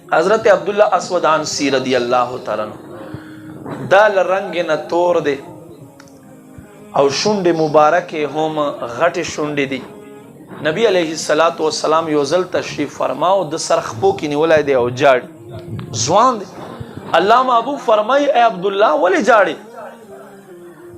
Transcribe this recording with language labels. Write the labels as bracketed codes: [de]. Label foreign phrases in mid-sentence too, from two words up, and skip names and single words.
[ps] حضرت عبداللہ اسود عنسی [ar] رضی اللہ تعالی عنہ [ps] دا رنگ نه تور دی او شونډې مبارکې هم غټې شونډې دي. نبی [ar] علیه الصلاۃ والسلام [ps] یو ځل تشریف فرماو د سر خپو کې نیولی دی او جاړي، ځوان دی. الله محبوب فرمای ای عبدالله ولې جاړې؟